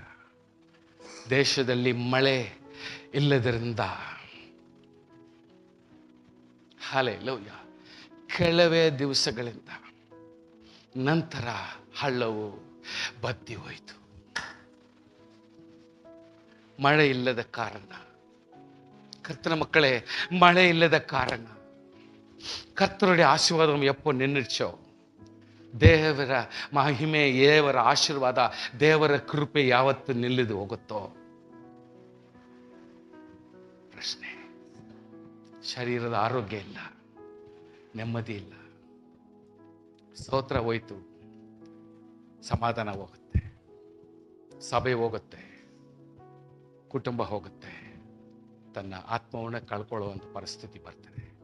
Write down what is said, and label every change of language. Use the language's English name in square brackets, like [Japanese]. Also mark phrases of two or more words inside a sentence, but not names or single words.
[Kannada] ದೇಶದಲ್ಲಿ ಮಳೆ ಇಲ್ಲದರಿಂದ ಹಲ್ಲೆಲೂಯಾ ಕೆಲವೇ ದಿವಸಗಳಿಂದ ನಂತರ ಹಳ್ಳವು ಬತ್ತಿ ಹೋಯಿತು. ಮಳೆ ಇಲ್ಲದ ಕಾರಣ ಕರ್ತನ ಮಕ್ಕಳೇ, ಮಳೆ ಇಲ್ಲದ ಕಾರಣ [Tamil] கர்த்தருடைய ஆசீர்வாதம் எப்போ நின்றுச்சோ, [Kannada] ದೇವರ ಮಹಿಮೆ, ದೇವರ ಆಶೀರ್ವಾದ, ದೇವರ ಕೃಪೆ ಯಾವತ್ತು ನಿಲ್ಲದು ಹೋಗುತ್ತೋ, ಪ್ರಶ್ನೆ, ಶರೀರದ ಆರೋಗ್ಯ ಇಲ್ಲ, ನೆಮ್ಮದಿ ಇಲ್ಲ, ಸ್ತೋತ್ರ ಹೋಯ್ತು, ಸಮಾಧಾನ ಹೋಗುತ್ತೆ, ಸಭೆ ಹೋಗುತ್ತೆ, ಕುಟುಂಬ ಹೋಗುತ್ತೆ, ತನ್ನ ಆತ್ಮವನ್ನು ಕಳ್ಕೊಳ್ಳುವಂತ ಪರಿಸ್ಥಿತಿ ಬರ್ತದೆ.